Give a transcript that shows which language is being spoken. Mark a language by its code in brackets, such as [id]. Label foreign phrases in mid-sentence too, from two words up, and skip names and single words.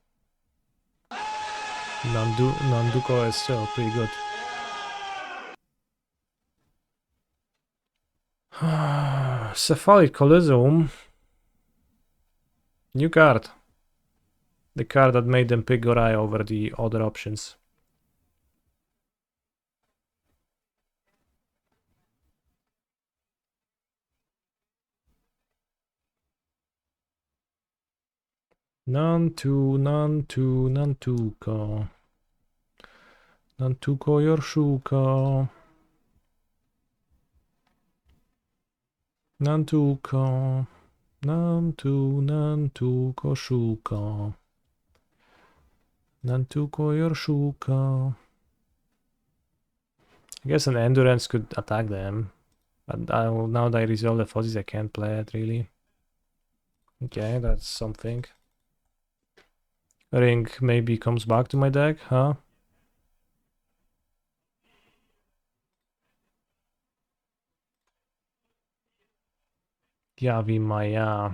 [en] Nanduko is still pretty good. Cephalic Coliseum. New card. The card that made them pick Gorai over the other options. Nantuko. Nantuko Yorshuko. Nantuko. Nantuko Shuko. Nantuko Yorshuko. I guess an endurance could attack them. But now that I resolve the fuzzies, I can't play it really. Okay, that's something. Ring maybe comes back to my deck, huh? Yavi Maya.